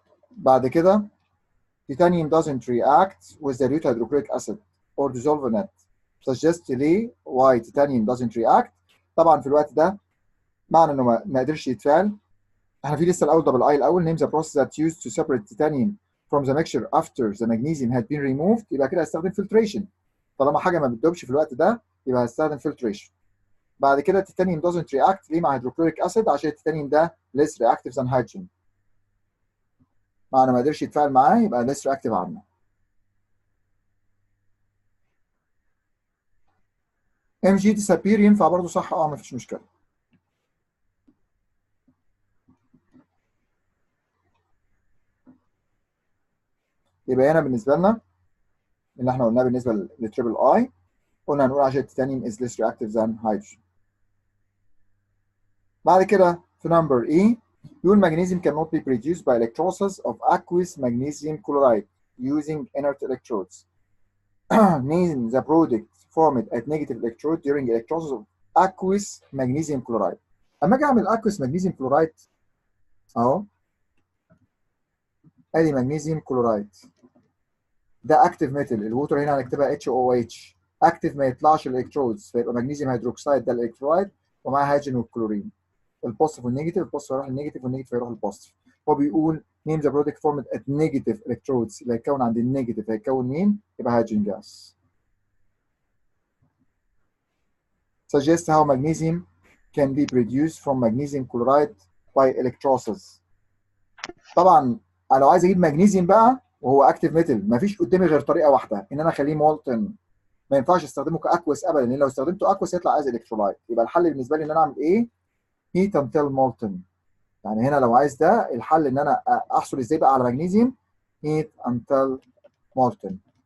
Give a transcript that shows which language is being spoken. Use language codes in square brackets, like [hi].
[ar] بعد كده [en] titanium doesn't react with dilute hydrochloric acid or dissolve in it. Suggest ليه why titanium doesn't react. [ar] طبعا في الوقت ده معنى انه ما قدرش يتفاعل. احنا في لسه الاول دبل اي الاول [en] name the process that used to separate titanium from the mixture after the magnesium had been removed. [ar] يبقى كده هستخدم filtration. طالما حاجه ما بتدوبش في الوقت ده يبقى هستخدم filtration. بعد كده [en] titanium doesn't react [ar] ليه مع hydrochloric acid؟ عشان التيتانيوم ده [en] less reactive than hydrogen. [ar] معنى ما قدرش يتفاعل معاه يبقى less reactive عنه. [en] Mg disappear [ar] ينفع برضه صح؟ مفيش مشكله. يبقى هنا بالنسبه لنا اللي احنا قلناه بالنسبه للتريبل اي، قلنا هنقول عشان التيتانيوم [en] is less reactive than hydrogen. [ar] بعد كده في نمبر E يقول [en] magnesium cannot be produced by electrolysis of aqueous magnesium chloride using inert electrodes. Name the product formed at negative electrode during electrolysis of aqueous magnesium chloride. [ar] اما اجي اعمل aqueous magnesium chloride اهو، ادي magnesium chloride ده اكتيف ميتال، الووتر هنا هنكتبها HOH، اكتيف ما يطلعش الالكترودز فيبقى مغنيسيوم هيدروكسيد ده الالكترولايت ومعاه هيدروجين والكلورين، البوزيتيف والنيجاتيف، البوزيتيف هيروح للنيجاتيف والنيجاتيف هيروح للبوزيتيف. هو بيقول [en] name the product formed at negative electrodes, [ar] اللي هيتكون عند النيجاتيف هيتكون مين؟ يبقى هيدروجين جاس. [en] Suggest how magnesium can be produced from magnesium chloride by electrolysis. [ar] طبعا انا لو عايز اجيب مغنيسيوم بقى وهو اكتيف ميتال مفيش قدامي غير طريقه واحده، ان انا اخليه مولتن. ما ينفعش استخدمه كاكوس ابدا، لان لو استخدمته اكوس يطلع عايز الكترولايت. يبقى الحل بالنسبه لي ان انا اعمل ايه؟ [en] Heat until molten. [ar] يعني هنا لو عايز ده الحل ان انا احصل ازاي بقى على مغنيسيوم؟ [en] Heat until molten.